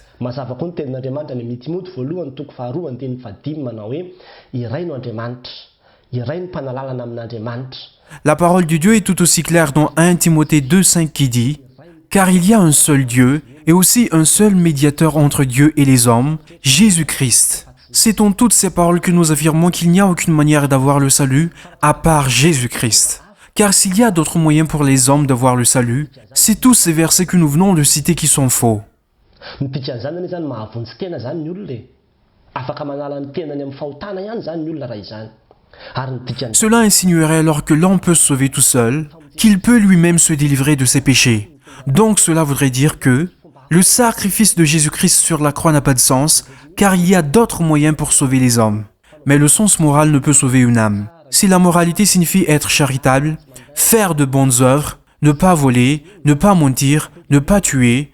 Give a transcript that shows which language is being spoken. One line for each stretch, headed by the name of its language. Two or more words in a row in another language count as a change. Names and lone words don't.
Malagasy: Mazava koa ny tenin'Andriamanitra ny amin'ny Timoty 1:5 manao hoe iray no Andriamanitra, iray no mpanalalana amin'Andriamanitra.
French: La parole de Dieu est tout aussi claire dans 1 Timothée 2, 5 qui dit « Car il y a un seul Dieu et aussi un seul médiateur entre Dieu et les hommes, Jésus-Christ. » C'est en toutes ces paroles que nous affirmons qu'il n'y a aucune manière d'avoir le salut à part Jésus-Christ. Car s'il y a d'autres moyens pour les hommes d'avoir le salut, c'est tous ces versets que nous venons de citer qui sont faux.
Malagasy: Ny dikan'izany anie zany mahavonjy tena zany ny olona e. Afaka manala ny tenany amin'ny fahotana ihany zany ny olona raha izany. Ary ny dikan'izany
French: Cela insinuerait alors que l'homme peut se sauver tout seul, qu'il peut lui-même se délivrer de ses péchés. Donc cela voudrait dire que le sacrifice de Jésus-Christ sur la croix n'a pas de sens, car il y a d'autres moyens pour sauver les hommes. Mais le sens moral ne peut sauver une âme. Si la moralité signifie être charitable, faire de bonnes œuvres, ne pas voler, ne pas mentir, ne pas tuer.